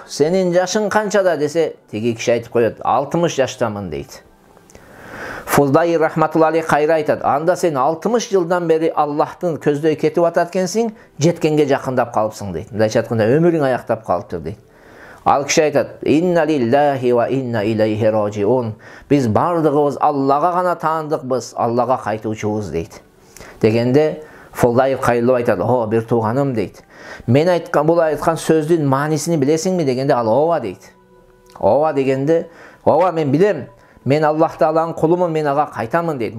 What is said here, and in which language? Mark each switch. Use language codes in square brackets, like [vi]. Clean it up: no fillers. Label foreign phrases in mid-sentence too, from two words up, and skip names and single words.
[ky] Сенин жашың канчада?" десе, тиги киши айтып коет: "60 жаштамын" дейт. Фудайл рахматуллахи кайра айтат: "Анда сен 60 жылдан бери Аллахтын көздөй кетип атат экенсиң, жеткенге жакындап калыпсың" дейт. Мындайча айтканда, өмүрүң аяктап калыптыр дейт. Ал киши айтат: [ar] "إنا لله وإنا إليه راجعون". [ky] Биз бардыгыбыз Аллага гана таандыкбыз, Аллага кайтуучубуз дейт. Дегенде Фудайл кайрылып айтат: "О, бир тууганым" дейт. "Мен айткан бул айткан сөздүн маанисин билесиңби?" дегенде ал "Ооба" дейт. "Ооба" дегенде, "Ооба, мен билем. Мен Аллах Тааланын кулумун, мен ага кайтамын" дейт.